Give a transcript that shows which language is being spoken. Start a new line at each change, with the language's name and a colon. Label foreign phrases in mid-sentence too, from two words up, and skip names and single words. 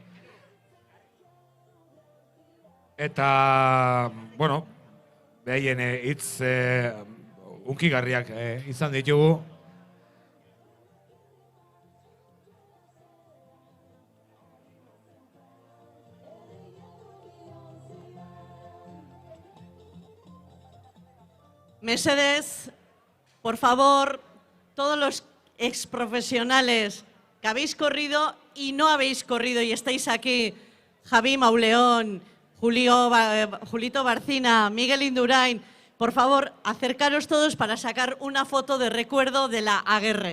Basque: Eta, bueno, behaien hitz unkigarriak izan ditugu. Mesedez,
Spanish: por favor, todos los exprofesionales que habéis corrido y no habéis corrido y estáis aquí, Javi Mauleón, Julito Barcina, Miguel Indurain, por favor, acercaros todos para sacar una foto de recuerdo de la Aguerre.